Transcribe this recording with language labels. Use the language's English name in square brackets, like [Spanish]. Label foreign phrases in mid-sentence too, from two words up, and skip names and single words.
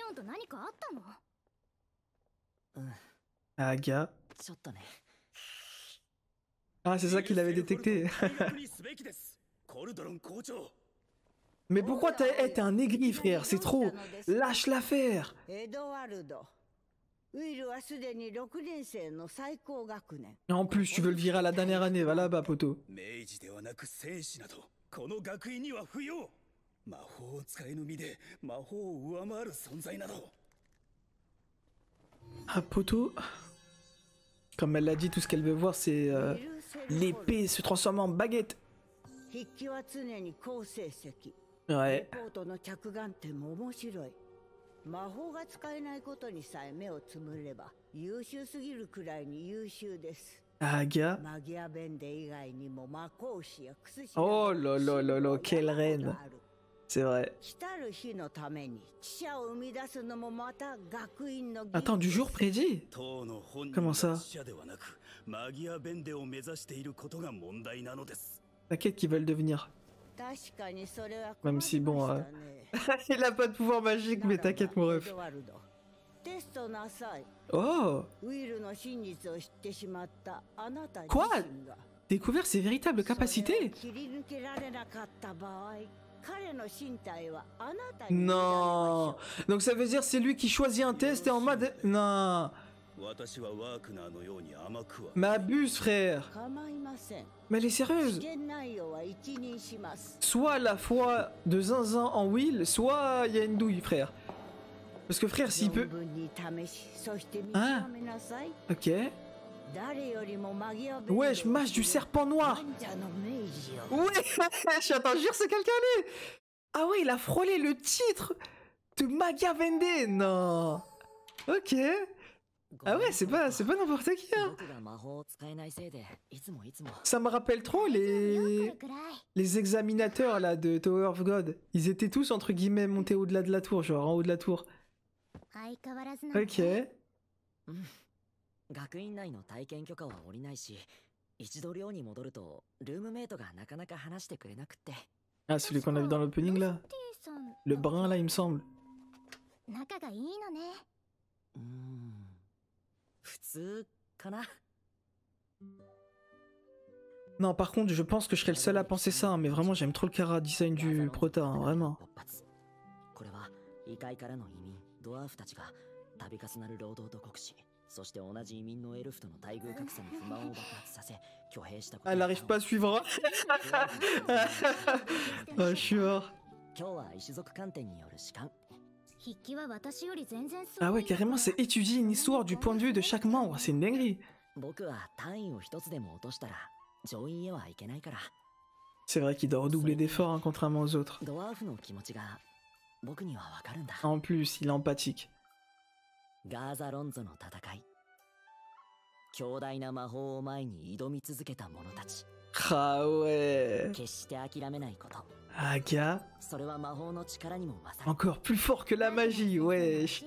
[French] Ah, gars. Ah, c'est ça qu'il avait détecté. Mais pourquoi t'es un aigri, frère? C'est trop. Lâche l'affaire. [Japanese] エドワルド。ウィルはすでに6年生の最高学年。 [French] En plus, tu veux le virer à la dernière année. Va là-bas, poto. [Japanese] 明治ではなく戦士などこの学院には不要。魔法を使えぬ身で魔法を上回る存在など。 [French] Ah, poto. Comme elle l'a dit, tout ce qu'elle veut voir, c'est l'épée se transformer en baguette. [Japanese] 筆記は常に好成績。 [French] Ouais. [Japanese] レポートの着眼点も面白い。魔法が使えないことにさえ目をつむれば優秀すぎるくらいに優秀です。 [French] Aga. [Japanese] マギアベンデ以外にも魔法師や薬師 [French] Oh là là là là, quelle reine. C'est vrai. [Japanese] 来たる日のために知者を生み出すのもまた学院の [French] Attends, du jour prédit? [Japanese] 当の本人 [French] Comment [Japanese] が [French] ça? [Japanese] 死者ではなくマギアベンデを目指していることが問題なのです。 [French] T'inquiète qu'ils veulent devenir. [Japanese] 確かにそれは [French] Même si bon, [Japanese] 困りましたね [French] il a pas de pouvoir magique, mais t'inquiète, mon ref. [Japanese] テストなさい。 [French] Oh! [Japanese] ウィルの真実を知ってしまったあなた自 [French] Quoi? [Japanese] 身が [French] Découvert ses véritables [Japanese] それを [French] capacités? [Japanese] 切り抜けられなかった場合、彼の身体はあなたに委ねまし [French] Non! [Japanese] ょう。 [French] Donc ça veut dire c'est lui qui choisit un test et en mode... Non! [Japanese] 私はワークナーのように甘くは。 [French] Mais abuse, frère! [Japanese] 構いません。 [French] Mais elle est [Japanese] 試 [French] sérieuse! [Japanese] 験内容は一任します。 [French] Soit la foi de Zinzin en Will, soit il y a une douille, frère. Parce que frère, s'il [Japanese] 存 [French] peut... [Japanese] 分に試し、そして見あ極めなさい。 [French] Ok. [Japanese] 誰よりもマギアベンデ [French] Wesh, mage du serpent noir! [Japanese] 忍者の明治を [French] Ouais! Attends, jure, c'est quelqu'un lui! Ah ouais, il a frôlé le titre de Magia Vende! Non! Ok. Ah ouais, c'est pas n'importe qui, hein! [Japanese] 僕が魔法を使えないせいでいつもいつも [French] Ça me rappelle trop [Japanese] よく [French] les... [Japanese] くらい [French] les examinateurs là de Tower of God. Ils étaient tous entre guillemets montés au-delà de la tour, genre en haut de la tour. [Japanese] 相変わらずなのね [French] Ok. [Japanese] 学院内の体験許可は下りないし、一度寮に戻るとルームメイトがなかなか話してくれなくって。 [French] Ah, celui qu'on a vu dans l'opening là. [Japanese] ティさん [French] Le brun là, il me semble. [Japanese] 仲がいいのね。普通かな。 [French] Non, par contre, je pense que je serais le seul à penser ça, hein, mais vraiment, j'aime trop le [English] Kara design [French] du prota, hein, vraiment. [Japanese] これは異界からの移民ドワーフたちが度重なる労働と酷使、そして同じ移民のエルフとの待遇格差に不満を爆発させ挙兵したこと。 [French] Elle arrive pas à suivre. Ah, je suis mort. [Japanese] 今日は一族観点による主観。筆記は私より全然す [French] Ah [Japanese] ご [French] ouais, [Japanese] いから [French] carrément, c'est étudier une histoire du point de vue de chaque membre, c'est une dinguerie. [Japanese] 僕は単位を一つでも落としたら上院へはいけないから。 [French] C'est vrai qu'il doit redoubler d'efforts, hein, contrairement aux autres. [Japanese] ドワーフの気持ちが僕にはわかるんだ。 [French] En plus, il est empathique. [Japanese] ガーザロンゾの戦い。強大な魔法を前に挑み続けた者たち。 [French] Ah ouais. [Japanese] 決して諦めないこと。 [French] Aga. [Japanese] それは魔法の力にも勝る。 [French] Encore plus fort que la magie, wesh.